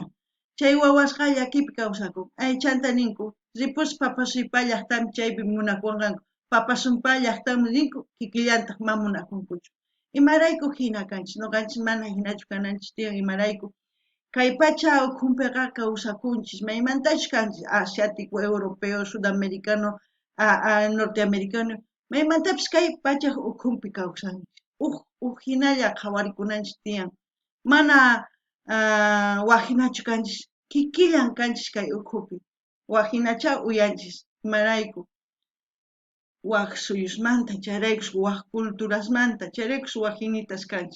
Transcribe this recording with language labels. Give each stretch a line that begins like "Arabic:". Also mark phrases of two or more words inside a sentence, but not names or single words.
Quechua: Chay wawasqa llakipi kawsakun. Ay chanta ninku ripuspa papasuypa llaqtami chaypi munakunqanku. Papasumpa llaqtami ninku kikillantaq ma munakunkuchu. Imarayku hina kanchis, noqanchis mana hinachu kananchis tiyan imarayku. Kay pacha ukunpiqa kawsakunchis maymantachu kanchis
Spanish: asiático, europeo, sudamericano, norteamericano,
Quechua: maymantapis kay pacha ukunpi kawsanchis. Hinalla qhawarikunanchis tiyan. Mana wahinachu kanchis, kikillan kanchis kay ukupi. Wahinacha uyanchis, imarayku. Waq suyusmanta, chayraykus waq culturasmanta, chayraykus wahinitas kanchis.